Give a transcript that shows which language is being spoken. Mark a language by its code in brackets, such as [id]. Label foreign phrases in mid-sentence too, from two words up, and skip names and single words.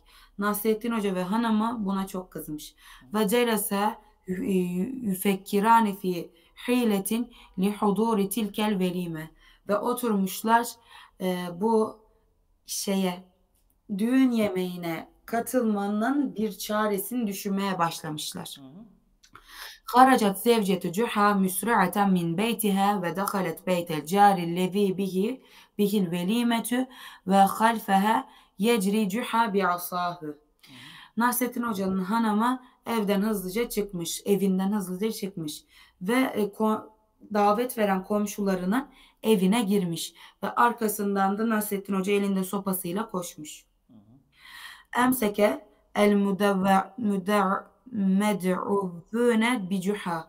[tr] Nasrettin Hoca ve hanımı buna çok kızmış. [ar] وجلسا يفكران في حيلة لحضور تلك الوليمة. [tr] Ve oturmuşlar bu düğün yemeğine katılmanın bir çaresini düşünmeye başlamışlar. [ar] خرجت زوجة جحا مسرعة من بيتها ودخلت بيت الجار الذي به الوليمة وخلفها يجري جحا بعصاه. [tr] Nasrettin Hoca'nın hanımı evinden hızlıca çıkmış ve davet veren komşularının evine girmiş ve arkasından da Nasrettin Hoca elinde sopasıyla koşmuş. [ar] أمسك المدعوون بجحا.